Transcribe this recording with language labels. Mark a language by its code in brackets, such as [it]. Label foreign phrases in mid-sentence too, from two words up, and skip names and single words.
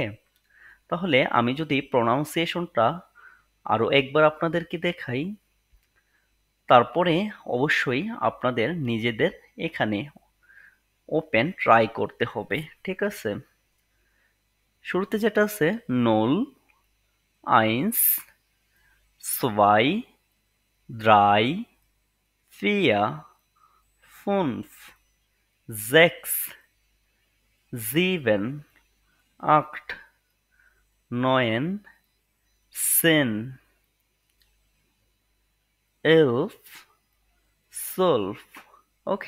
[bn] তাহলে আমি যদি প্রনাউন্সিয়েশনটা আরো একবার আপনাদেরকে দেখাই, তারপরে অবশ্যই আপনাদের নিজেদের এখানে ওপেন ট্রাই করতে হবে। ঠিক আছে? শুরুতে যেটা আছে [de] null, eins, zwei, drei, vier, fünf, sechs, sieben, acht, neun, zehn, 11, 12। ওকে?